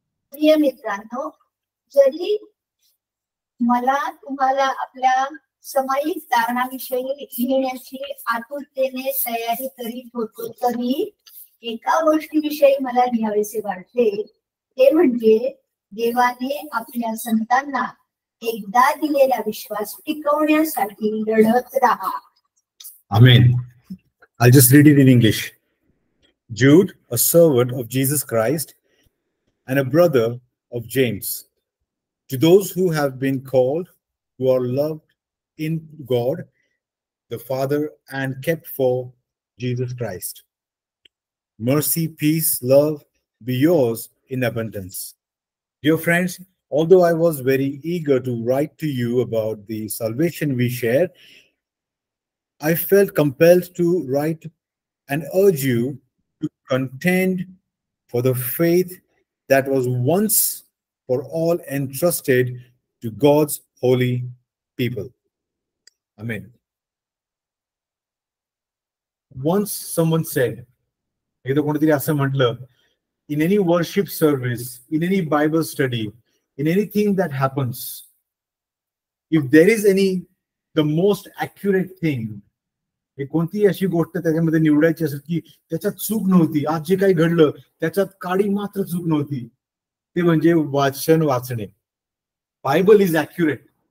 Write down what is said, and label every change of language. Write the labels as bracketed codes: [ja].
[mr] प्रिय मित्रांनो, जरी मला तुम्हाला आपल्या सामायिक तारणाविषयी लिहिण्याची आतुरतेने तयारी करीत होतो, तरी एका गोष्टीविषयी मला लिहावेसे वाटते, ते म्हणजे देवाने आपल्या संतांना एकदा दिलेला विश्वास टिकवण्यासाठी लढत राहा. [en] Amen. I'll just read it in English. Jude, a servant of Jesus Christ and a brother of James, to those who have been called, who are loved in God the Father and kept for Jesus Christ, mercy, peace, love be yours in abundance. Dear friends, although I was very eager to write to you about the salvation we share, I felt compelled to write and urge you to contend for the faith that was once for all entrusted to God's holy people. Amen. Once someone said, in any worship service, in any Bible study, in anything that happens, if there is the most accurate thing, [mr] कोणतीही अशी गोष्ट त्याच्यामध्ये निवडायची असेल की त्याच्यात चूक नव्हती, आज जे काही घडलं त्याच्यात काडी मात्र चूक नव्हती, ते म्हणजे वाचन वाचणे. [en] Bible is accurate.